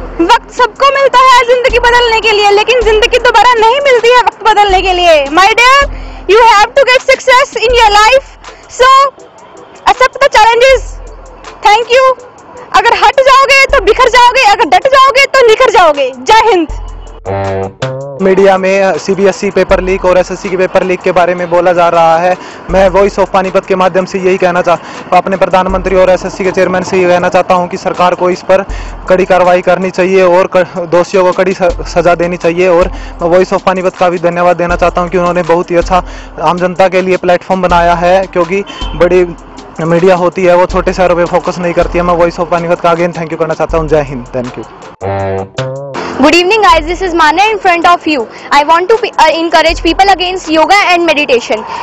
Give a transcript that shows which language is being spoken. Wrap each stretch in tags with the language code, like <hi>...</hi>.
<hi>वक्त सबको मिलता है जिंदगी बदलने के लिए, लेकिन जिंदगी दोबारा नहीं मिलती है वक्त बदलने के लिए.</hi> <en>My dear, you have to get success in your life, so accept the challenges. Thank you.</en> <hi>अगर हट जाओगे तो बिखर जाओगे, अगर डट जाओगे तो निखर जाओगे. जय हिंद. मीडिया में सीबीएसई पेपर लीक और एसएससी के पेपर लीक के बारे में बोला जा रहा है. मैं वॉइस ऑफ पानीपत के माध्यम से यही कहना अपने प्रधानमंत्री और एसएससी के चेयरमैन से ये कहना चाहता हूं कि सरकार को इस पर कड़ी कार्रवाई करनी चाहिए और दोषियों को कड़ी सजा देनी चाहिए. और मैं वॉइस ऑफ पानीपत का भी धन्यवाद देना चाहता हूं कि उन्होंने बहुत ही अच्छा आम जनता के लिए प्लेटफॉर्म बनाया है, क्योंकि बड़ी मीडिया होती है वो छोटे शहरों पे फोकस नहीं करती है. मैं वॉइस ऑफ पानीपत का अगेन थैंक यू करना चाहता हूँ. जय Hind. Thank you.</hi> <en>Good evening guys, this is Mane in front of you. I want to encourage people against yoga and meditation.</en>